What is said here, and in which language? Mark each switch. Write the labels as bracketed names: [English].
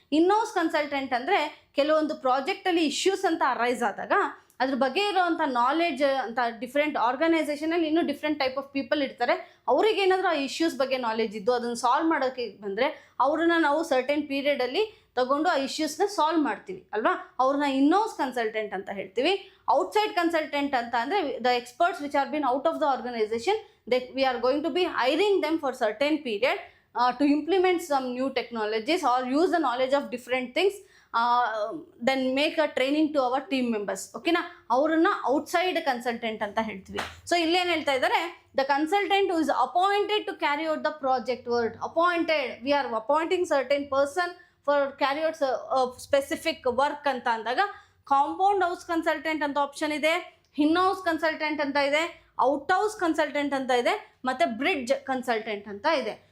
[Kannada] In-house consultant ಅಂದರೆ ಕೆಲವೊಂದು ಪ್ರಾಜೆಕ್ಟಲ್ಲಿ issues ಅಂತ ಅರೈಸ್ ಆದಾಗ ಅದ್ರ ಬಗ್ಗೆ ಇರೋವಂಥ ನಾಲೆಡ್ಜ್ ಅಂತ ಡಿಫ್ರೆಂಟ್ ಆರ್ಗನೈಸೇಷನಲ್ಲಿ ಇನ್ನೂ ಡಿಫ್ರೆಂಟ್ ಟೈಪ್ ಆಫ್ ಪೀಪಲ್ ಇರ್ತಾರೆ. ಅವ್ರಿಗೆ ಏನಾದರೂ ಆ ಇಶ್ಯೂಸ್ ಬಗ್ಗೆ ನಾಲೆಡ್ಜ್ ಇದ್ದು ಅದನ್ನು ಸಾಲ್ವ್ ಮಾಡೋಕ್ಕೆ ಬಂದರೆ ಅವ್ರನ್ನ ನಾವು ಸರ್ಟೆನ್ ಪೀರಿಯಡಲ್ಲಿ ತಗೊಂಡು ಆ ಇಶ್ಯೂಸ್ನ ಸಾಲ್ವ್ ಮಾಡ್ತೀವಿ ಅಲ್ವಾ. ಅವ್ರನ್ನ ಇನ್ಹೌಸ್ ಕನ್ಸಲ್ಟೆಂಟ್ ಅಂತ ಹೇಳ್ತೀವಿ. [English] outside consultant [Kannada] ಅಂತ ಅಂದರೆ [English] The experts which are been out of the organisation, we are going to be hiring them for certain period to implement some new technologies or use the knowledge of different things, then make a training to our team members. [Kannada] ಓಕೆನಾ? ಅವ್ರನ್ನ outside consultant ಅಂತ ಹೇಳ್ತೀವಿ. So ಇಲ್ಲೇನು ಹೇಳ್ತಾ ಇದ್ದಾರೆ? [English] The consultant who is appointed to carry out the project work. Appointed, we are appointing certain person for carry out specific work [Kannada] ಅಂತ ಅಂದಾಗ compound house consultant ಅಂತ ಆಪ್ಷನ್ ಇದೆ, ಇನ್ ಹೌಸ್ ಕನ್ಸಲ್ಟೆಂಟ್ ಅಂತ ಇದೆ, ಔಟ್ ಹೌಸ್ ಕನ್ಸಲ್ಟೆಂಟ್ ಅಂತ ಇದೆ, ಮತ್ತು bridge consultant ಅಂತ ಇದೆ.